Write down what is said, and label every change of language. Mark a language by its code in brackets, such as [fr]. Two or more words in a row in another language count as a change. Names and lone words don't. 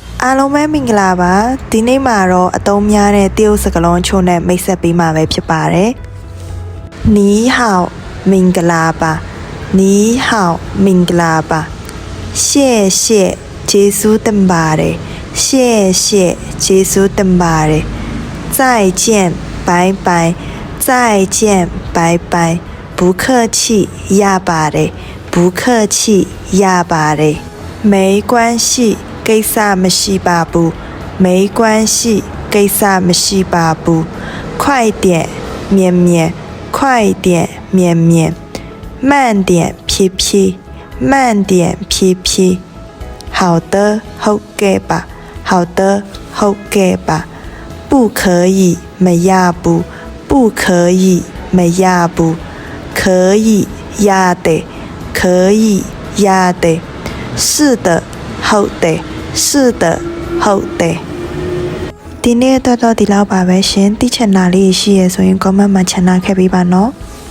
[my] အားလုံးပဲမင်္ဂလာပါဒီနေ့မှာတော့အသုံးများတဲ့တရုတ်စကားလုံးချို့နဲ့မိတ်ဆက်ပေးမှာပဲဖြစ်ပါတယ် [zh] 你好 [my] မင်္ဂလာပါ [zh] 你好 [my] မ င်္ဂလာပါ [zh] 谢谢 [my] ကျေးဇူးတင်ပါတယ် [zh] 谢谢 [my] ကျေးဇူးတင်ပါတယ် [zh] 再见拜拜再见拜拜不客气 [my] ရပါတယ်不 [zh] 客气 [my] ရပါတယ် [zh] 没关系 [my] ကိစ္စမရှိပါဘူး [zh] 没关系 [my] ကိစ္စမရှိပါဘူး [zh] 快点绵绵快点绵绵慢点 [my] ဖြည်းဖြည်း [zh] 慢点 [my] ဖြည်းဖြည်း [zh] 好的 [my] ဟုတ်ကဲ့ပါ [zh] 好的 [my] ဟုတ်ကဲ့ပါ [zh] 不可以 [my] မရဘူး [zh] 不可以 [my] မရဘူး [zh] 可以 [my] ရတယ် [zh] 可以 [my] ရတယ် [zh] 是的 [my] ဟုတ်တယ် [zh] 是的 [my] ဟုတ်တယ်ဒီနေ့တော့ဒီလောက်ပါပဲရှင်သိချင်တာလေးရှိရဆိုရင် comment မှာ channel ခဲ့ပေးပါနော်